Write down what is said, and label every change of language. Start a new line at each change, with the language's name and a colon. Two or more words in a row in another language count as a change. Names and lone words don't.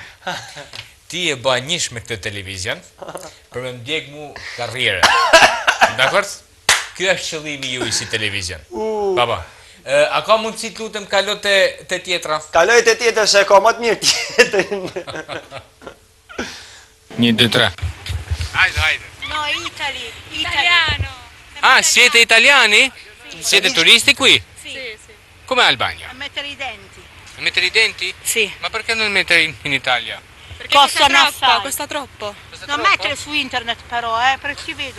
Albanian: Ti e ba njësh me këtë televizion për me ndjek mu karriere. Dakord? Ky është qëllimi ju si televizion. Baba, a ka mundësi të lutem kalo të tjetra? Kaloj të tjetër se ka më të mirë tjetrin. 1, 2, 3. Hajde.
Italian: No, italiano. Siete italiani? Siete turisti qui? Sì. Come Albania? A mettere i denti. Mettere i denti? Sì. Ma perché non mettere in Italia? Perché costa Costa troppo. Non mettere su internet però, perché ci vedono.